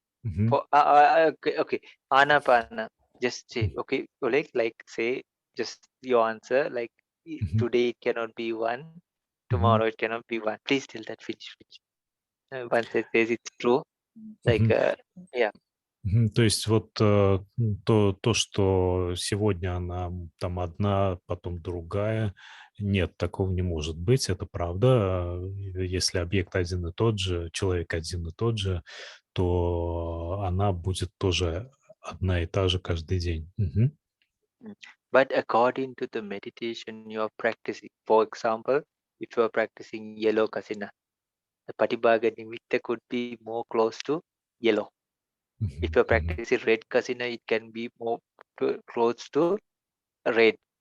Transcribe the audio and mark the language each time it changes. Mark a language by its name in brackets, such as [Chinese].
[English] Mhm. okay, anapana, just say, okay, Oleg, say, just your answer, Mhm. today it cannot be one, Mhm. tomorrow it cannot be one. Please tell that finish. Once it says it's true, Mhm. yeah. [Russian] То есть вот то, что сегодня она там одна, потом другая, нет, такого не может быть, это правда. Если объект один и тот же, человек один и тот же, то она будет тоже одна и та же каждый день. Мгм. [English] But according to the meditation you are practicing, for example, if you are practicing yellow kasina, the patibhaga nimitta could be more close to yellow. If you are practicing red kasina, it can be more close to red.